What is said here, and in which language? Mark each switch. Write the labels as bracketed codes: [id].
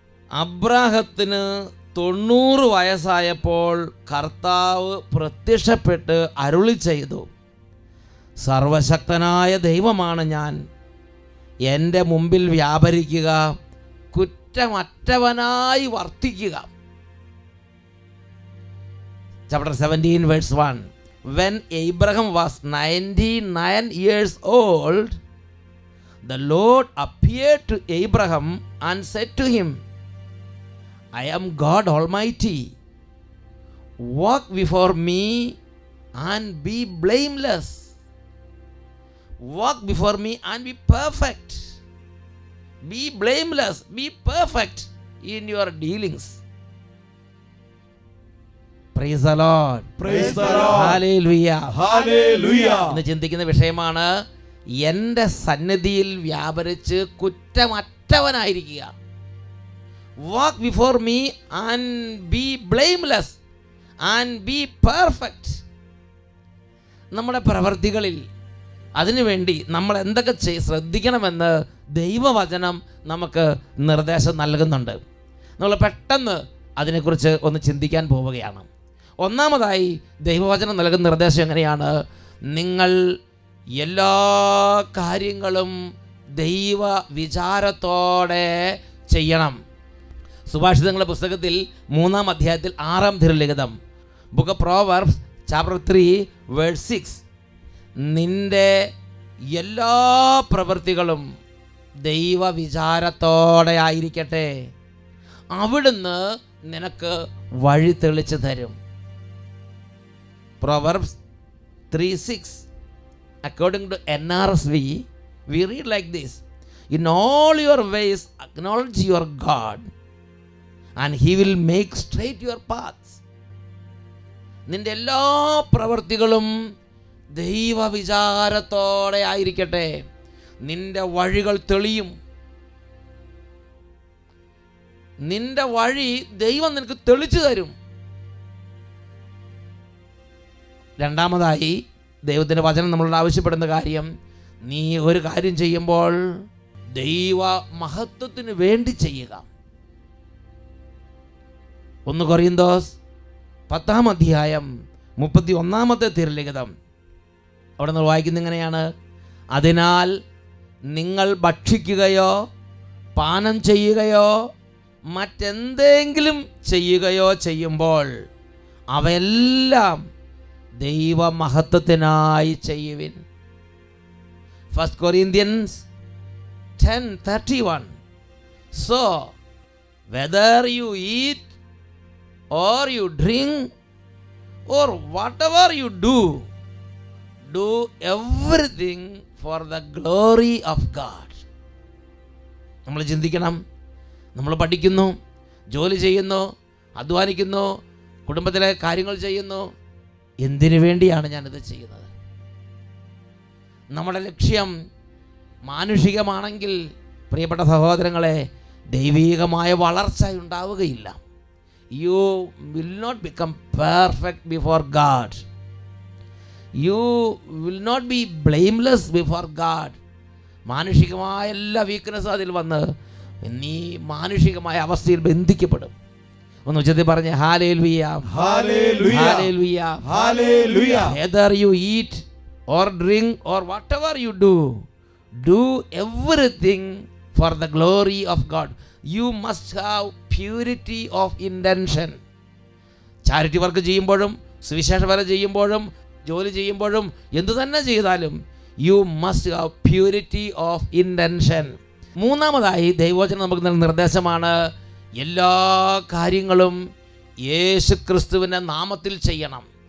[ml] അബ്രാഹത്തിന് 90 വയസ്സായപ്പോൾ കർത്താവ് പ്രത്യക്ഷപ്പെട്ട് അരുളി ചെയ്തു, സർവശക്തനായ ദൈവമാണ് ഞാൻ, എൻ്റെ മുമ്പിൽ വ്യാപരിക്കുക, കുറ്റമറ്റവനായി വർത്തിക്കുക. [en] Chapter 17 verse 1. When Abraham was 99 years old, the Lord appeared to Abraham and said to him, I am God Almighty. Walk before me and be blameless. Walk before me and be perfect. Be blameless, be perfect in your dealings. Praise the Lord. Praise the Lord. Hallelujah. Hallelujah. [ml] ഇന്ന് ചിന്തിക്കുന്ന വിഷയമാണ് എൻ്റെ സന്നിധിയിൽ വ്യാപരിച്ച് കുറ്റമറ്റവനായിരിക്കുക. [en] Walk before me and be blameless and be perfect. [ml] നമ്മുടെ പ്രവർത്തികളിൽ അതിനുവേണ്ടി നമ്മൾ എന്തൊക്കെ ശ്രദ്ധിക്കണമെന്ന് ദൈവവചനം നമുക്ക് നിർദ്ദേശം നൽകുന്നുണ്ട്. നമ്മൾ പെട്ടെന്ന് അതിനെക്കുറിച്ച് ഒന്ന് ചിന്തിക്കാൻ പോവുകയാണ്. ഒന്നാമതായി ദൈവവചനം നൽകുന്ന നിർദ്ദേശം എങ്ങനെയാണ്? നിങ്ങൾ എല്ലാ കാര്യങ്ങളും ദൈവ വിചാരത്തോടെ ചെയ്യണം. സുഭാഷിതങ്ങളുടെ പുസ്തകത്തിൽ 3-ാം അധ്യായത്തിൽ 6-ാം തിരുലിഖിതം, [en] Book of proverbs chapter 3 verse 6. [ml] നിന്റെ എല്ലാ പ്രവൃത്തികളും ദൈവ വിചാരത്തോടെ ആയിരിക്കട്ടെ, അവിടുന്ന് നിനക്ക് വഴി തെളിച്ചു തരും. [en] Proverbs 3:6 according to NRSV we read like this: in all your ways acknowledge your God and he will make straight your paths. [ml] നിന്റെ എല്ലാ പ്രവൃത്തികളും ദൈവവിചാരത്തോടെ ആയിരിക്കട്ടെ, നിന്റെ വഴികൾ തെളിയും. നിന്റെ വഴി ദൈവം നിനക്ക് തെളിച്ചു തരും. രണ്ടാമതായി ദൈവത്തിൻ്റെ വചനം നമ്മളോട് ആവശ്യപ്പെടുന്ന കാര്യം, നീ ഒരു കാര്യം ചെയ്യുമ്പോൾ ദൈവ മഹത്വത്തിന് വേണ്ടി ചെയ്യുക. 1 കൊരിന്തോസ് 10-ാം അധ്യായം 31-ാമത്തെ തിരുലിഖിതം. അവിടെ നമ്മൾ വായിക്കുന്നത് ഇങ്ങനെയാണ്: അതിനാൽ നിങ്ങൾ ഭക്ഷിക്കുകയോ പാനം ചെയ്യുകയോ മറ്റെന്തെങ്കിലും ചെയ്യുകയോ ചെയ്യുമ്പോൾ അവയെല്ലാം ദൈവമഹത്വത്തിനായി ചെയ്യുവിൻ. [en] 1 Corinthians 10:31. So whether you eat or you drink or whatever you do, do everything for the glory of God. [ml] നമ്മൾ ചിന്തിക്കണം, നമ്മൾ പഠിക്കുന്നു, ജോലി ചെയ്യുന്നു, അധ്വാനിക്കുന്നു, കുടുംബത്തിലെ കാര്യങ്ങൾ ചെയ്യുന്നു, എന്തിനു വേണ്ടിയാണ് ഞാനിത് ചെയ്യുന്നത്? നമ്മുടെ ലക്ഷ്യം മാനുഷികമാണെങ്കിൽ പ്രിയപ്പെട്ട സഹോദരങ്ങളെ, ദൈവീകമായ വളർച്ച ഉണ്ടാവുകയില്ല. [en] You will not become perfect before God. You will not be blameless before God. [ml] മാനുഷികമായ എല്ലാ വീക്ക്നെസ്സും അതിൽ വന്ന് നീ മാനുഷികമായ അവസ്ഥയിൽ ബന്ധിക്കപ്പെടും. ഒന്ന് ഉച്ചത്തിൽ പറഞ്ഞ് hallelujah, [en] Hallelujah. Hallelujah, Hallelujah. whether you eat or drink or whatever you do, do everything for the glory of God. You must have purity of intention. [ml] Charity work ചെയ്യുമ്പോഴും സുവിശേഷ വേല ചെയ്യുമ്പോഴും ജോലി ചെയ്യുമ്പോഴും എന്തു തന്നെ ചെയ്താലും [en] you must have purity of intention. [ml] മൂന്നാമതായി ദൈവവചനം നമുക്ക് നൽകുന്ന നിർദ്ദേശമാണ്, എല്ലാ കാര്യങ്ങളും യേശു ക്രിസ്തുവിൻ്റെ നാമത്തിൽ ചെയ്യണം.